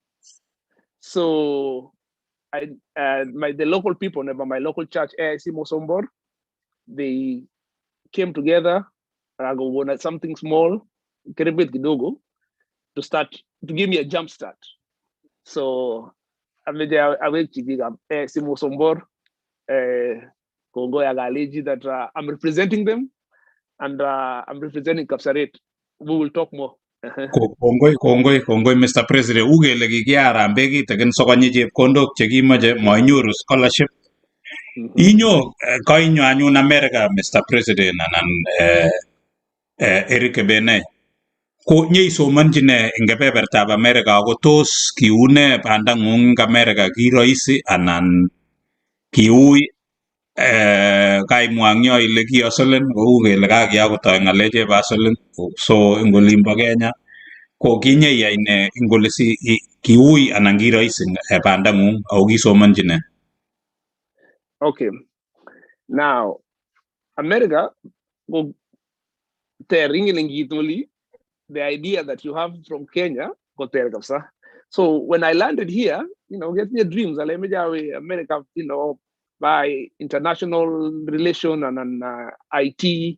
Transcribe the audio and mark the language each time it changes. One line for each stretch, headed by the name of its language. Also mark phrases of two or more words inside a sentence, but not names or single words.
English: So the local people, my local church, AIC Mosombor, they came together, something small, to give me a jump start. So I'm that I'm representing them, and I'm representing Kapsaret. We will talk more.
Kalenjin: Kongoi Mr. President ugele kikiarambe kitikin sokonyi chepkondok chekimache mainyoru scholarship. Inyo kainyo anyun America Mr. President anan Erick Kebenei ko nyeisomanchi ne ing kebebertab America ako tos kiune bandang'ung America kiroisi anan kiui kaimwang'yo ile kiasolen kou kele kakiyakotoi ng'alek chebo asolen so ing olimbo Kenya ko kinyeyai ne ing ole si kiui anan kiroisi bandang'ung ako kisomanchi ne.
English: Okay, now America the idea that you have from Kenya. So when I landed here, get me dreams. America, by international relation and IT.